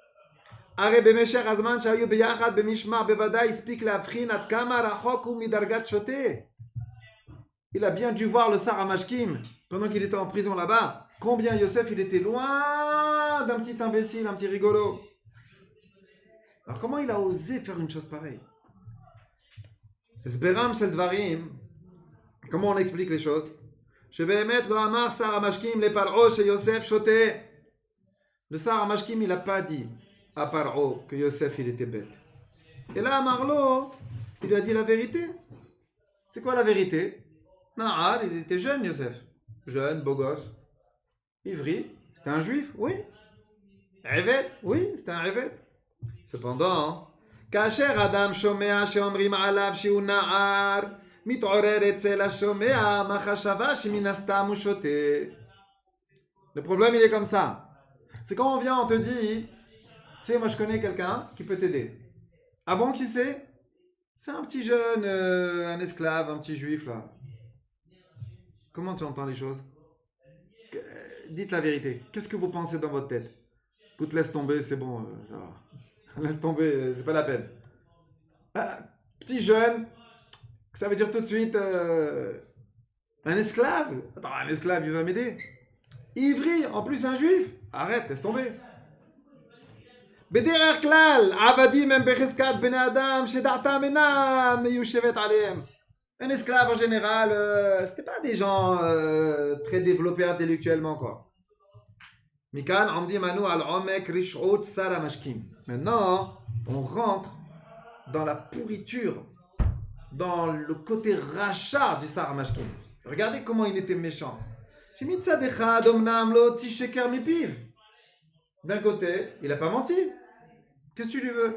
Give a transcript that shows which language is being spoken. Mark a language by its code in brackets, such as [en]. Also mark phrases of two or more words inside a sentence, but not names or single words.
[fr] Il a bien dû voir le Sar Mashkim pendant qu'il était en prison là-bas. Combien Yosef, il était loin d'un petit imbécile, un petit rigolo. Alors comment il a osé faire une chose pareille? [he] בירור של דברים. [fr] Comment on explique les choses? Le Sar Mashkim, il n'a pas dit à Paro que Yosef il était bête. Et là, Marlo, il lui a dit la vérité. C'est quoi la vérité? Nahar, il était jeune, Yosef. Jeune, beau gosse. Ivri, c'était un juif, oui. Eved, oui, c'était un Eved. Cependant, [he] כאשר אדם שומע שאומרים עליו שהוא נער, מתעורר אצל השומע מחשבה שמן הסתם הוא שותה. [fr] Le problème, il est comme ça. C'est quand on vient, on te dit, tu sais, moi je connais quelqu'un qui peut t'aider. Ah bon, qui c'est? C'est un petit jeune, un esclave, un petit juif là. Comment tu entends les choses? Dites la vérité. Qu'est-ce que vous pensez dans votre tête? Écoute, laisse tomber, c'est bon, ça va. Laisse tomber, c'est pas la peine. Ah, petit jeune, ça veut dire tout de suite un esclave. Attends, un esclave, il va m'aider. Ivri, en plus un juif. Arrête, laisse tomber. [he] בדרך כלל, עבדים הם בחזקת בני אדם שדעתם אינם מיושבת עליהם. [fr] Un esclave en général, c'était pas des gens très développés intellectuellement quoi. [he] מכאן עומדים אנו על עומק רשעות שר המשקים. [fr] Maintenant, on rentre dans la pourriture, dans le côté rachat du Sar Mashkin. Regardez comment il était méchant. D'un côté, il n'a pas menti. Qu'est-ce que tu lui veux?